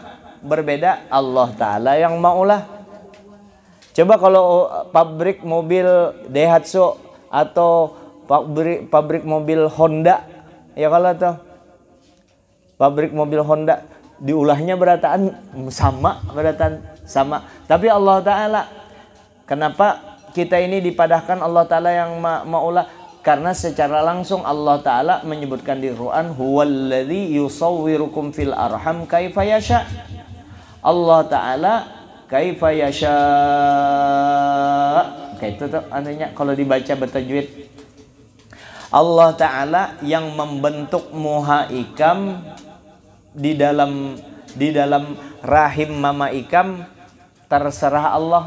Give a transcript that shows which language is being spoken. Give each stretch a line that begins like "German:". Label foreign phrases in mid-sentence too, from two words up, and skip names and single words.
Banjar: Berbeda, Allah Ta'ala yang maulah. Coba kalau pabrik mobil Daihatsu atau pabrik mobil Honda, ya kalau tuh pabrik mobil Honda diulahnya berataan sama, tapi Allah Ta'ala, kenapa kita ini dipadahkan Allah Ta'ala yang maulah? Karena secara langsung Allah Ta'ala menyebutkan di Quran,
Arabic: هو الذي يصوركم في الأرحام كيف يشاء. الله تعالى كيف يشاء.
Banjar: Kayak itu tuh anunya kalau dibaca bertajwid. Allah Ta'ala yang membentuk muha ikam di dalam rahim mama ikam, terserah Allah.